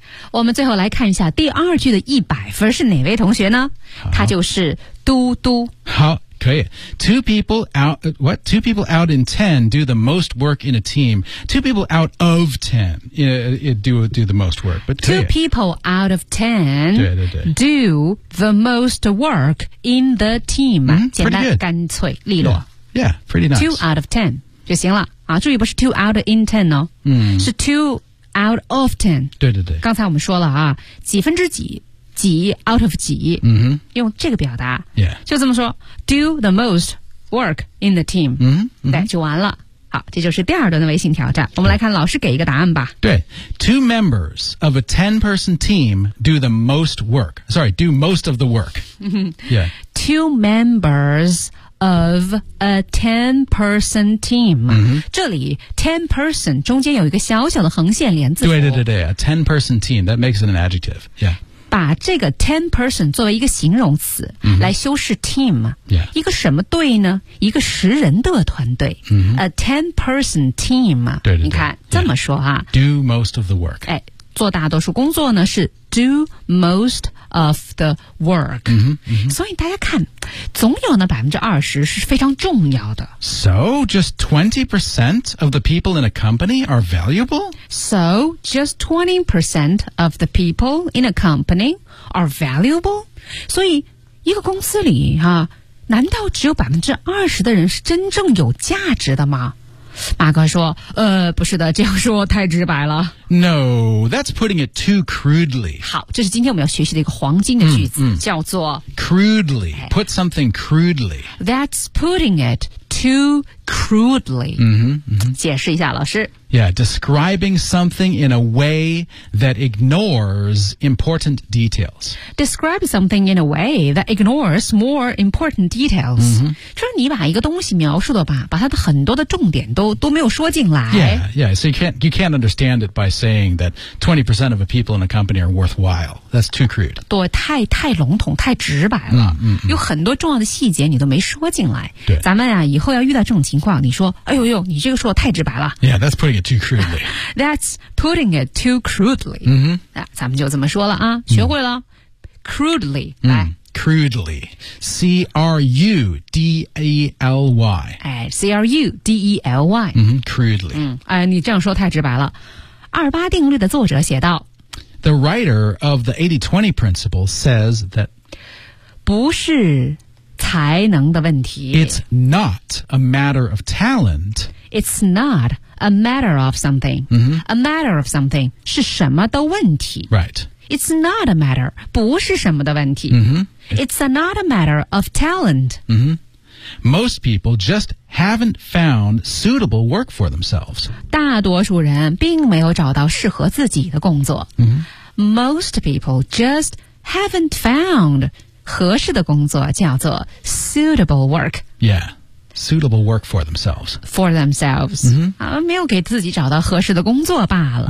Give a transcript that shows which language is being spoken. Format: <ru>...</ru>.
<zh>我们最后来看一下第二句的100分是哪位同学呢？他就是嘟嘟。好，可以。</zh> <en>Two people out, what? Two people out in ten do the most work in a team. Two people out of ten do the most work. But two people out of ten</en> <zh>对对对</zh> <en>do the most work in the team.、</en> <zh>简单、干脆、利落。</zh> <en>Yeah, pretty nice. Two out of ten</en> <zh>就行了。啊，注意不是</zh> <en>two out in ten</en> <zh>哦，是</zh> <en>two. Out of ten.</en> <zh>对对对。刚才我们说了啊，几分之几，几</zh> <en>out of</en> <zh>几。用这个表达。</zh> <en>Yeah.</en> <zh>就这么说</zh> <en>,do the most work in the team.</en> <zh>对，就完了。好，这就是第二段的微信挑战。我们来看老师给一个答案吧。对。</zh> <en>Two members of a ten-person team do the most work. Sorry, do most of the work. Yeah. Two members of a ten-person team.</en> <zh>这里ten-person中间有一个小小的横线连字符。对对对对</zh> <en>,a ten-person team, that makes it an adjective. Yeah.</en> <zh>把这个ten-person作为一个形容词来修饰team。</zh> <en>Yeah.</en> <zh>一个什么队呢？一个十人的团队。</zh> <en>A ten-person team.</en> <zh>对对对。你看这么说啊。</zh> <en>Yeah. Do most of the work.</en> <zh>哎，做大多数工作呢是</zh> <en>do most of the work.</en> <zh>所以大家看总有那20%是非常重要的。</zh> <en>So, just 20% of the people in a company are valuable? So, just 20% of the people in a company are valuable?</en> <zh>所以一个公司里啊，难道只有20%的人是真正有价值的吗？马哥说不是的，这样说太直白了。</zh> <en>No, that's putting it too crudely.</en> <zh>好，这是今天我们要学习的一个黄金的句子叫做</zh> <en>Crudely, put something crudely. That's putting it too crudely.</en> <zh>解释一下老师。</zh> <en>Yeah, describing something in a way that ignores important details. Describe something in a way that ignores more important details.</en> <zh>就是你把一个东西描述的吧，把它的很多的重点都没有说进来。</zh> <en>Yeah, so you can't understand it by saying that 20% of the people in a company are worthwhile. That's too crude.</en> <zh>对，太笼统，太直白了。有很多重要的细节你都没说进来。对。咱们啊，以后要遇到这种情况，你说，哎呦呦，你这个说的太直白了。</zh> <en>Yeah, that's putting it too crudely. That's putting it too crudely.</en> <zh>咱们就这么说了啊，学会了。</zh> <en>Crudely,</en> <zh>来，</zh> <en>crudely. C-R-U-D-E-L-Y. 哎 ,C-R-U-D-E-L-Y. 嗯 crudely.</en> <zh>嗯你这样说太直白了。二八定律的作者写道。</zh> <en>The writer of the 80-20 principle says that</en> <zh>不是才能的问题。</zh> <en>It's not a matter of talent. It's not a matter of something.、 Mm-hmm. A matter of something</en> <zh>是什么的问题。</zh> <en>Right. It's not a matter,</en> <zh>不是什么的问题。</zh> <en>Mm-hmm. It's not a matter of talent.、 Mm-hmm. Most people just haven't found suitable work for themselves.</en> <zh>大多数人并没有找到适合自己的工作。</zh> <en>Mm-hmm. Most people just haven't found...</en> <zh>合适的工作叫做</zh> <en>suitable work. Yeah, suitable work for themselves. For themselves.、 Mm-hmm.</en> <zh>没有给自己找到合适的工作罢了。</zh>